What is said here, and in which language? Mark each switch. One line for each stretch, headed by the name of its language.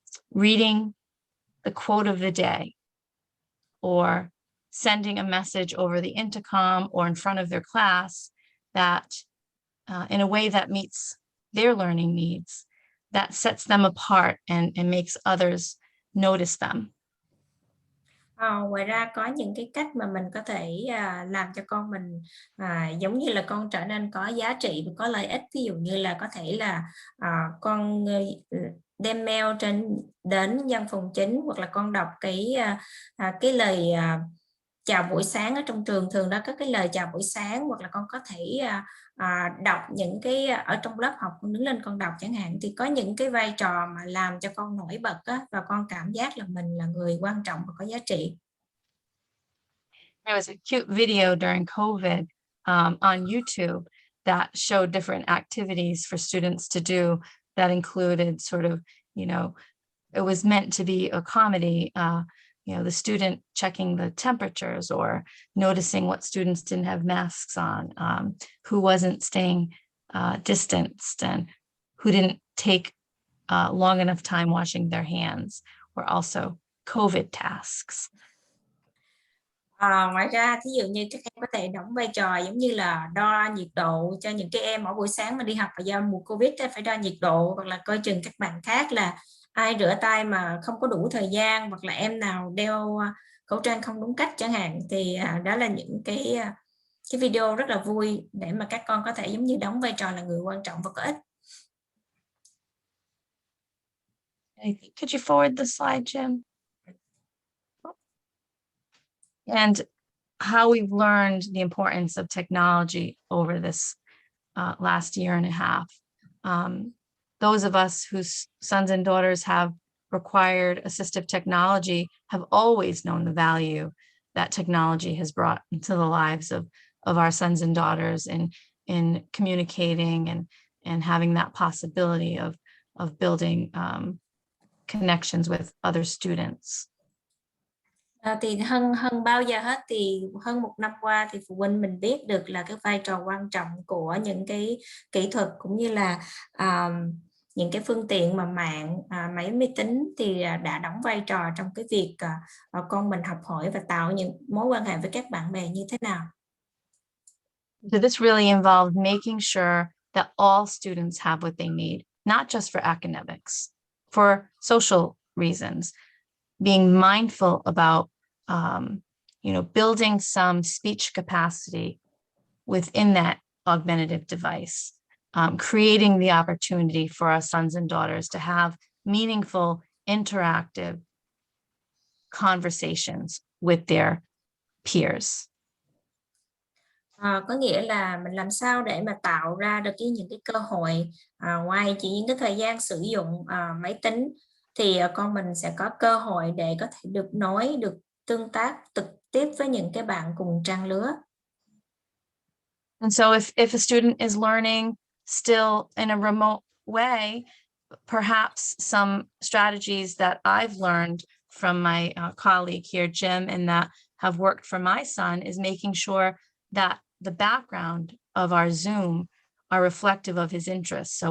English: reading the quote of the day, or sending a message over the intercom or in front of their class that in a way that meets their learning needs, that sets them apart and makes others notice them.
Vietnamese: Ngoài ra có những cái cách mà mình có thể làm cho con mình giống như là con trở nên có giá trị và có lợi ích. Ví dụ như là có thể là con đem mail đến văn phòng chính, hoặc là con đọc cái lời chào buổi sáng ở trong trường, thường đó có cái lời chào buổi sáng, hoặc là con có thể đọc những cái ở trong lớp học, con đứng lên con đọc chẳng hạn. Thì có những cái vai trò mà làm cho con nổi bật á, và con cảm giác là mình là người quan trọng và có giá trị.
English: There was a cute video during COVID on YouTube that showed different activities for students to do that included sort of, it was meant to be a comedy, the student checking the temperatures or noticing what students didn't have masks on, who wasn't staying distanced, and who didn't take long enough time washing their hands, were also COVID tasks.
Vietnamese: Ngoài ra, thí dụ như các em có thể đóng vai trò giống như là đo nhiệt độ cho những cái em ở buổi sáng mà đi học, và do mùa Covid phải đo nhiệt độ, hoặc là coi chừng các bạn khác là ai rửa tay mà không có đủ thời gian, hoặc là em nào đeo khẩu trang không đúng cách chẳng hạn. Thì đó là những cái video rất là vui để mà các con có thể giống như đóng vai trò là người quan trọng và có ích.
English: Could you forward the slide, Jim? And how we've learned the importance of technology over this last year and a half. Those of us whose sons and daughters have required assistive technology have always known the value that technology has brought into the lives of our sons and daughters in communicating and having that possibility of building connections with other students.
Vietnamese: Thì hơn bao giờ hết thì hơn một năm qua thì phụ huynh mình biết được là cái vai trò quan trọng của những cái kỹ thuật cũng như là những cái phương tiện mà mạng, máy vi tính thì đã đóng vai trò trong cái việc con mình học hỏi và tạo những mối quan hệ với các bạn bè như thế nào.
English: So this really involved making sure that all students have what they need, not just for academics, for social reasons. Being mindful about, building some speech capacity within that augmentative device, creating the opportunity for our sons and daughters to have meaningful, interactive conversations with their peers.
Vietnamese: Có nghĩa là mình làm sao để mà tạo ra được những cái cơ hội ngoài chỉ những cái thời gian sử dụng máy tính thì con mình sẽ có cơ hội để có thể được nói, được tương tác trực tiếp với những cái bạn cùng trang lứa.
English: And so if a student is learning still in a remote way, perhaps some strategies that I've learned from my colleague here, Jim, and that have worked for my son is making sure that the background of our Zoom are reflective of his interests.